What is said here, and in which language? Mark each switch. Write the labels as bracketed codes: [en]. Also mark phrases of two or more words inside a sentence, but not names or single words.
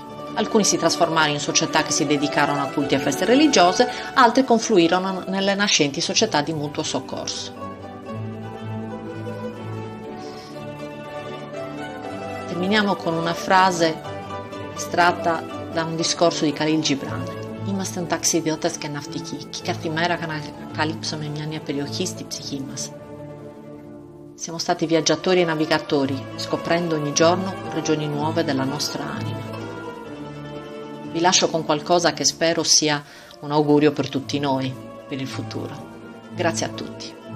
[it] Alcuni si trasformarono in società che si dedicarono a culti e feste religiose, altri confluirono nelle nascenti società di mutuo soccorso. Terminiamo con una frase estratta da un discorso di Khalil Gibran. [el] Είμαστε ταξιδιώτες και ναυτικοί, και κάθε μέρα ανακαλύψαμε μια νέα περιοχή στη ψυχή μας. [it] Siamo stati viaggiatori e navigatori, scoprendo ogni giorno regioni nuove della nostra anima. Vi lascio con qualcosa che spero sia un augurio per tutti noi, per il futuro. Grazie a tutti.